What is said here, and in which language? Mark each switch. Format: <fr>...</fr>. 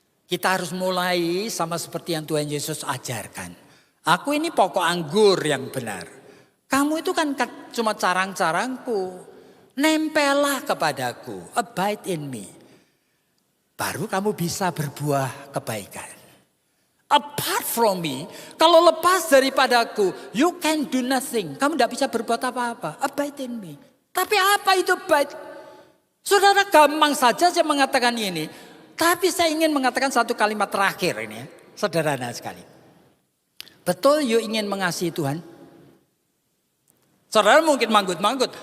<id>Kita harus mulai sama seperti yang Tuhan Yesus ajarkan. Aku ini pokok anggur yang benar. Kamu itu kan cuma carang-carangku. Nempellah kepadaku,</id> <en>abide in me.</en> <id>Baru kamu bisa berbuah kebaikan.</id> <en>Apart from me,</en> <id>kalau lepas daripadaku,</id> <en>you can do nothing.</en> <id>Kamu tidak bisa berbuat apa-apa.</id> <en>Abide in me.</en> <id>Tapi apa itu abide? Saudara, gampang saja saya mengatakan ini. Tapi saya ingin mengatakan satu kalimat terakhir ini ya. Sederhana sekali. Betul you ingin mengasihi Tuhan? Saudara mungkin manggut-manggut.</id>